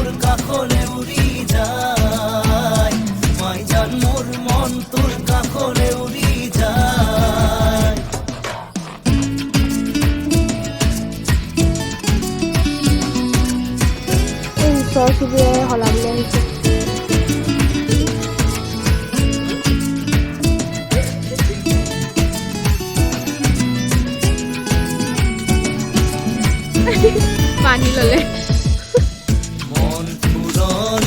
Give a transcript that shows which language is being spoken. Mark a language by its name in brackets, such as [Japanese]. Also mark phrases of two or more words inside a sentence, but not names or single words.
[Assamese] কাকলে উড়ি যায় মোর মন তোর কাকলে উড়ি যায় এই ওচৰ চুবুৰীয়াই সলাবলৈ আহিছে। পানী ল'লে মন পুৰণি